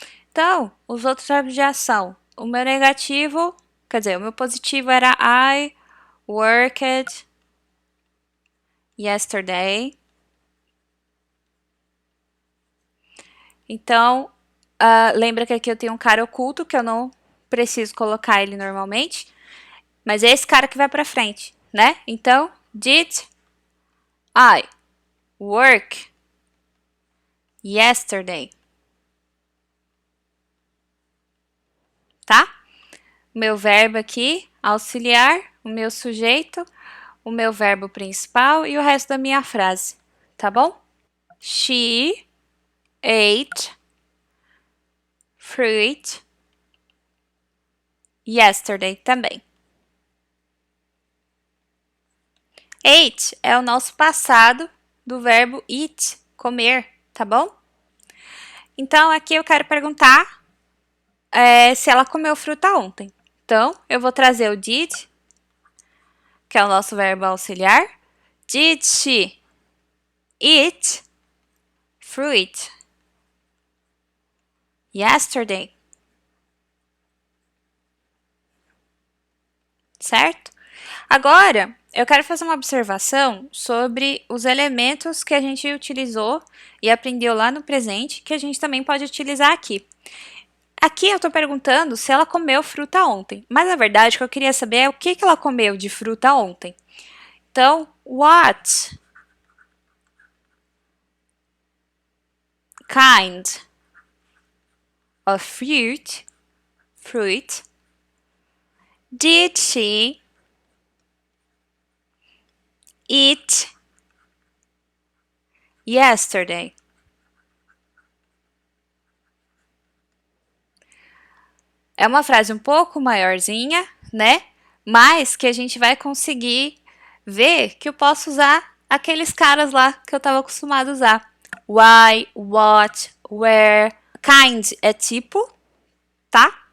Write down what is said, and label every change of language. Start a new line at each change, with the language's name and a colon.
Portuguese: Então, os outros verbos de ação, o meu negativo, quer dizer, o meu positivo era
English: I worked yesterday.
Portuguese: Então, lembra que aqui eu tenho um cara oculto, que eu não preciso colocar ele normalmente. Mas é esse cara que vai pra frente, né? Então,
English: did I work yesterday?
Portuguese: Tá? O meu verbo aqui, auxiliar, o meu sujeito, o meu verbo principal e o resto da minha frase, tá bom?
English: She ate fruit yesterday
Portuguese: também. Ate é o nosso passado do verbo eat, comer, tá bom? Então, aqui eu quero perguntar se ela comeu fruta ontem. Então, eu vou trazer o did, que é o nosso verbo auxiliar.
English: Did she eat fruit yesterday?
Portuguese: Certo? Agora, eu quero fazer uma observação sobre os elementos que a gente utilizou e aprendeu lá no presente, que a gente também pode utilizar aqui. Aqui eu estou perguntando se ela comeu fruta ontem, mas na verdade o que eu queria saber é o que ela comeu de fruta ontem. Então,
English: what kind of fruit did she eat yesterday?
Portuguese: É uma frase um pouco maiorzinha, né? Mas que a gente vai conseguir ver que eu posso usar aqueles caras lá que eu estava acostumado a usar.
English: Why, what, where. Kind
Portuguese: é tipo, tá?